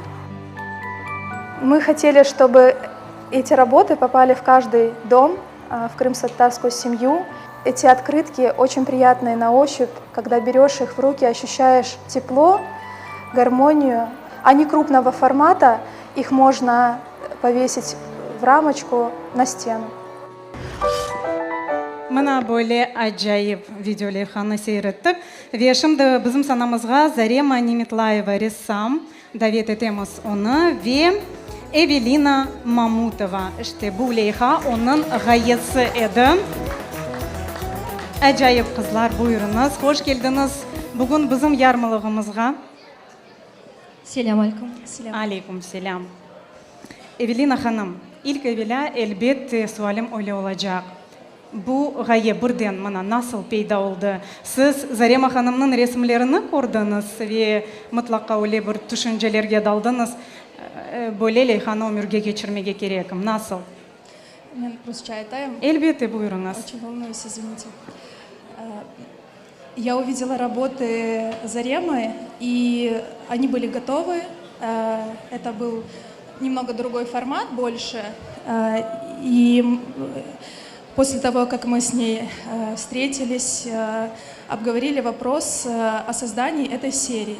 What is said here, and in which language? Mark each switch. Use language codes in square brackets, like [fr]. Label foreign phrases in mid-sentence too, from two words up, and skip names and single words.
[ru] Мы хотели, чтобы эти работы попали в каждый дом, в крымско-татарскую семью. Эти открытки очень приятные на ощупь. Когда берешь их в руки, ощущаешь тепло, гармонию. Они крупного формата, их можно повесить в рамочку на стену. [crh] Мына böyle acayip videolarını seyrettik. Ve şimdi bizim sanamızga Zarema Nimetlaeva ressam davet etemiz onu ve Evelina Mamutova. İşte bu Leyha onun gayesi edi. Acayip kızlar, buyurunuz. Hoş geldiniz bugün bizim yarmalığımızga. Selam aleyküm. Aleyküm selam. Evelina Hanım, ilk evvela elbette sualim öyle olacak. Bu gaye birden mana nasıl peyda oldu? Siz Zarema Hanım'ın resimlerini gördünüz ve mutlaka öyle bir düşüncelerge daldınız. Böyle Leyhan'ı ömürge geçirmege gerekim. Nasıl? Мен Rusça айтайын. Elbette buyurunuz. [ru] Очень волнуюсь, извините. Я увидела работы Заремы, и они были готовы. Это был немного другой формат, больше. И после того, как мы с ней встретились, обговорили вопрос о создании этой серии.